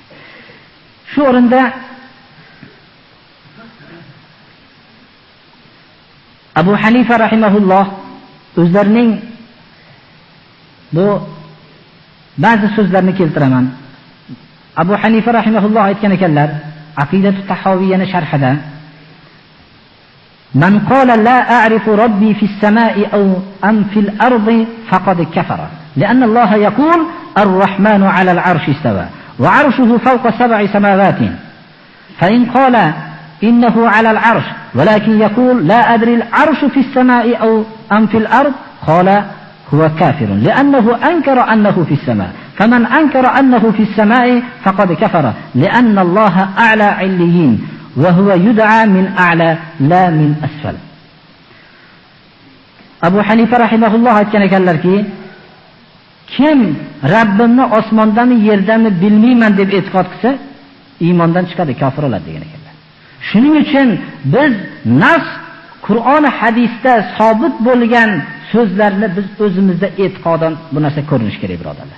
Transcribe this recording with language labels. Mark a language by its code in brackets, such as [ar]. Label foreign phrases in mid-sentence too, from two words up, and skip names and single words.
[uz] Shu o'rinda Abu Hanifa rahimahulloh o'zlarining bu ba'zi so'zlarini keltiraman. Abu Hanifa rahimahulloh aytgan ekanlar, Aqidatu Tahawiyani sharhida [ar] من قال لا أعرف ربي في السماء أو أم في الأرض فقد كفر. لأن الله يقول الرحمن على العرش استوى وعرشه فوق 7 سماوات. فإن قال إنه على العرش ولكن يقول لا أدري العرش في السماء أو أم في الأرض قال هو كافر لأنه أنكر أنه في السماء. فمن أنكر أنه في السماء فقد كفر لأن الله أعلى عليين وهو يدعى من أعلى لا من أسفل. أبو حنيفة رحمه الله [uz] aytgan ki kim Rabbimni osmondami yerdami bilmayman deb e'tiqod qilsa iymondan chiqadi, kofir bo'ladi degan ekanlar. Shuning uchun biz nas Qur'on hadisda sabit bo'lgan so'zlarni biz o'zimizda e'tiqodan bu narsa ko'rinish kerak, birodarlar.